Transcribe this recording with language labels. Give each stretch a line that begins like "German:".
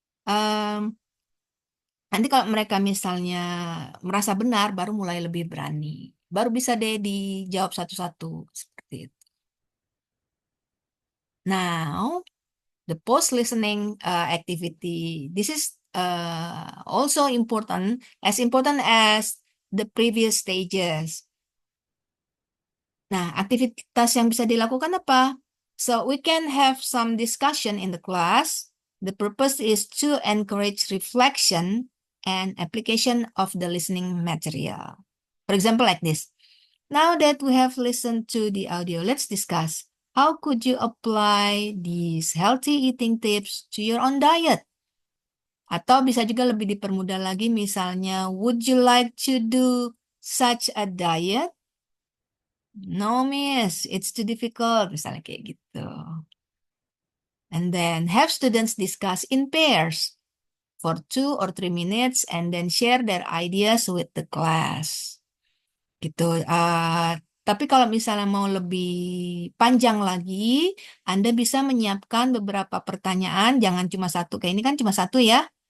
Indonesian: Em, Nanti kalau mereka misalnya merasa benar, baru mulai lebih berani. Baru bisa deh dijawab satu-satu seperti itu.
English: Now, the post listening activity. This is also important as the previous stages.
Indonesian: Nah, aktivitas yang bisa dilakukan apa?
English: So we can have some discussion in the class. The purpose is to encourage reflection and application of the listening material. For example, like this. Now that we have listened to the audio, let's discuss. How could you apply these healthy eating tips to your own diet?
Indonesian: Atau bisa juga lebih dipermudah lagi, misalnya,
English: would you like to do such a diet? No, miss, it's too difficult.
Indonesian: Misalnya kayak gitu.
English: And then have students discuss in pairs for 2 or 3 minutes and then share their ideas with the class.
Indonesian: Gitu. Tapi kalau misalnya mau lebih panjang lagi, Anda bisa menyiapkan beberapa pertanyaan, jangan cuma satu. Kayak ini kan cuma satu ya.